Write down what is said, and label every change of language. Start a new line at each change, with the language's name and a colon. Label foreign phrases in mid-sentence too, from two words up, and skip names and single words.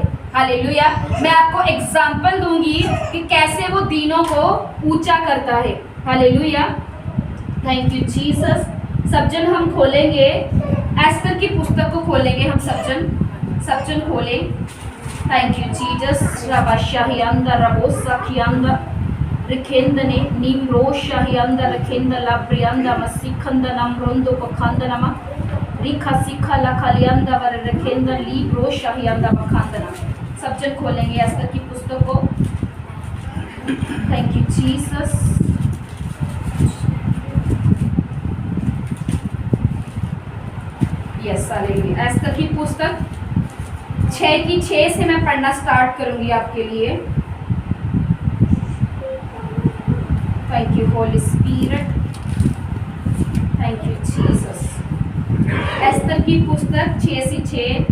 Hindi: हालेलुया। मैं आपको एग्जाम्पल दूंगी कि कैसे वो दीनों को ऊंचा करता है।
English: हालेलुया। thank you Jesus.
Hindi: सब जन हम खोलेंगे एस्तर की पुस्तक को, खोलेंगे हम सब जन खोलें।
English: Thank you, Jesus. Rabashahianda, Rabosakianda, Rikendane, Nimroshahianda, Rekenda, Labrianda, Masikanda, Namrondo, Bakandanama, Rika Sika, Lakalianda, Rekenda, Libroshahianda, Bakandana.
Hindi: सब जन खोलेंगे एस्तर की पुस्तक को.
English: Thank you, Jesus. Yes,
Hindi: हालेलुया. एस्तर की पुस्तक 6 की 6 से मैं पढ़ना स्टार्ट करूंगी आपके लिए.
English: thank you Holy Spirit. thank you Jesus.
Hindi: एस्तर की पुस्तक 6 से 6.